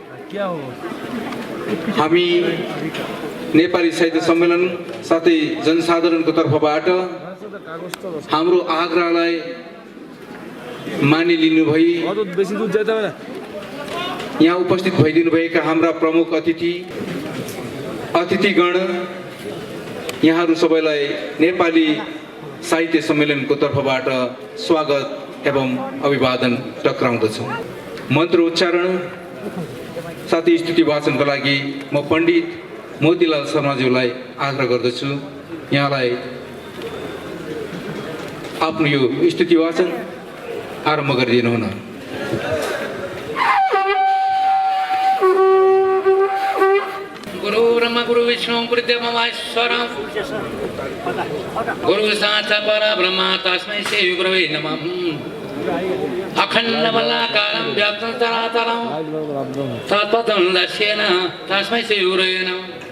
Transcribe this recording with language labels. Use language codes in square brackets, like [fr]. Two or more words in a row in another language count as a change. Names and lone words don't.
[ne] हामी नेपाली साहित्य सम्मेलन साथै जनसाधारणको तर्फबाट हाम्रो आग्रहलाई मानिलिनु भई यहाँ उपस्थित भइदिनुभएका हाम्रा प्रमुख अतिथिगण यहाँहरू सबैलाई नेपाली साहित्य सम्मेलनको तर्फबाट स्वागत एवं अभिवादन टक्राउँदछु। मन्त्र उच्चारण साथै स्तुति वाचनको लागि म पण्डित मोतीलाल शर्माज्यूलाई आग्रह गर्दछु, यहाँलाई आफ्नो यो स्तुति वाचन आरम्भ गरिदिनु हुन। [sa] गुरु ब्रह्मा गुरु विष्णु गुरुदेव महेश्वर गुरु साक्षात् परब्रह्म तस्मै श्री गुरवे नमः। अखण्ड बलाकारं व्याप्तं चराचरं तत्पदं दर्शेन तस्मै श्री गुरवे नमः।